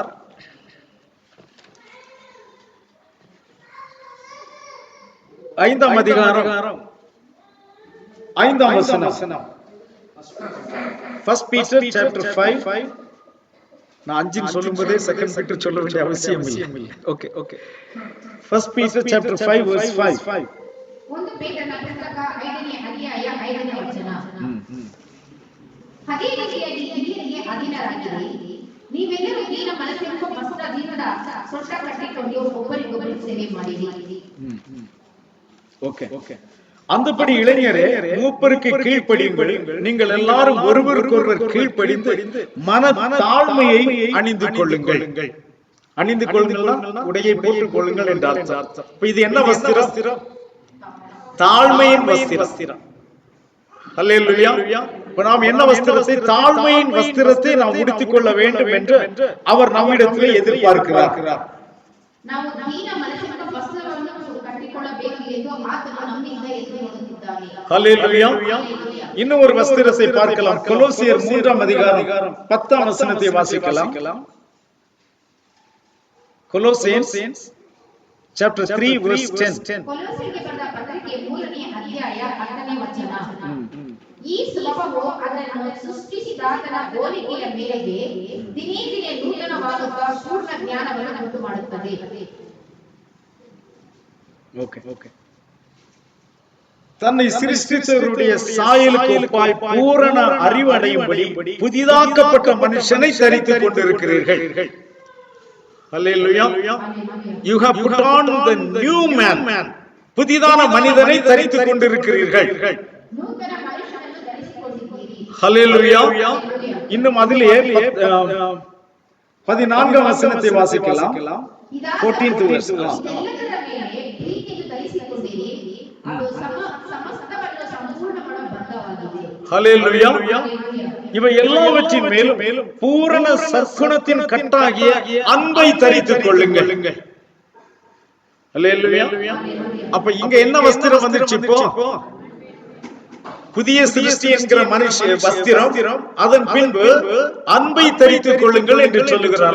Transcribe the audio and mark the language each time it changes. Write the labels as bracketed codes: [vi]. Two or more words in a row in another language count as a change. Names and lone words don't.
[ta] 5ஆம் அதிகாரம் 5ஆம் வசனம். 1 Peter chapter 5. நான் 5 சொல்லும்போதே 2 Peter சொல்ல வேண்டிய அவசியம் இல்லை. [en] okay okay. 1 Peter chapter 5 verse 5. [kn] ಒಂದು ಪೇತ್ರನ ಪುಸ್ತಕ 5ನೇ ಅಧ್ಯಾಯ 5ನೇ ವಚನ. ಅದೇ ರೀತಿಯಾಗಿ ಹಿರಿಯರಿಗೆ ಅಧೀನರಾಗಿರಿ. ನೀವೆಲ್ಲರೂ ದೀನ ಮನಸ್ಸಿನ ವಸ್ತ್ರದಿಂದ ಸೊಂಟ ಕಟ್ಟಿಕೊಂಡು ಒಬ್ಬರಿಗೊಬ್ಬರು ಸೇವೆ ಮಾಡಿರಿ. [en] okay okay. [ta] அந்தபடி இளைஞரே, மூப்பருக்கு கீழ்ப்படியுங்கள். நீங்கள் எல்லாரும் ஒருவருக்கொருவர் கீழ்ப்படிந்து மன தாழ்மையை அணிந்து கொள்ளுங்கள். அணிந்து கொள்ளுங்கள், உடையை போட்டுக் கொள்ளுங்கள் என்ற அர்த்தம். இது என்ன வஸ்திரம்? தாழ்மையின் வஸ்திரம். அல்லேலூயா. இப்ப நாம் என்ன வஸ்திரத்தை, தாழ்மையின் வஸ்திரத்தை நாம் உடுத்திக் கொள்ள வேண்டும் என்று அவர் நம்மிடத்திலே எதிர்பார்க்கிறார். [kn] ನಾವು ದೀನ ಮನಸ್ಸಿನ ವಸ್ತ್ರವನ್ನು ಕಟ್ಟಿಕೊಳ್ಳಬೇಕು ಎಂದು ಆತನು ನಮ್ಮಿಂದ ಎದುರುನೋಡುತ್ತಿದ್ದಾನೆ. [ta] ஹல்லேலூயா. இன்னும் ஒரு வஸ்திரத்தை பார்க்கலாம். கொலோசியர் 3ஆம் அதிகாரம் 10ஆம் வசனத்தை வாசிக்கலாம். [en] கொலோசியன்ஸ் chapter 3 verse 10. [kn] ಕೊಲೊಸ್ಸೆಗೆ ಬರೆದ ಪತ್ರಿಕೆ 3ನೇ ಅಧ್ಯಾಯ 10ನೇ ವಚನ. ಈ ಸ್ವಭಾವವು ಅದನ್ನು ಸೃಷ್ಟಿಸಿದಾತನ ಹೋಲಿಕೆಯ ಮೇರೆಗೆ ದಿನೇ ದಿನೇ ನೂತನವಾಗುತ್ತಾ ಪೂರ್ಣ ಜ್ಞಾನವನ್ನು ಉಂಟು ಮಾಡುತ್ತದೆ. [en] okay okay. [ta] தன்னை சிருஷ்டித்தவருடைய சாயலுக்கு ஒப்பாய் பூரண அறிவு அடையும்படி புதிதாக்கப்பட்ட மனுஷனை தரித்துக் கொண்டிருக்கிறீர்கள். ஹல்லேலூயா. [en] You have put on the new man. [ta] புதிதான மனிதனை தரித்துக் கொண்டிருக்கிறீர்கள். [kn] ನೂತನ ಮನುಷ್ಯನನ್ನು ಧರಿಸಿಕೊಂಡಿದ್ದೀರಿ. [ta] ஹல்லேலூயா. இன்னும் அதிலே 14ஆம் வசனத்தை வாசிக்கலாம். [en] 14th verse. [kn] ಇದೆಲ್ಲದರ ಮೇಲೆ ಪ್ರೀತಿಯನ್ನು ಧರಿಸಿಕೊಂಡಿರಿ. ಅದು ಸಮಸ್ತವನ್ನು ಸಂಪೂರ್ಣ ಮಾಡುವ ಬಂಧವಾಗಿದೆ. [ta] ஹல்லேலூயா. இவை எல்லாவற்றின் மேலும் பூரண சற்குணத்தின் கட்டாகிய அன்பை தரித்துக் கொள்ளுங்கள். ஹல்லேலூயா. அப்ப இங்க என்ன வஸ்திரம் வந்துச்சு? இப்போ புதிய சிருஷ்டி என்கிற மனுஷ வஸ்திரம், அதன் பின்பு அன்பை தரித்துக் கொள்ளுங்கள் என்று சொல்லுகிறார்.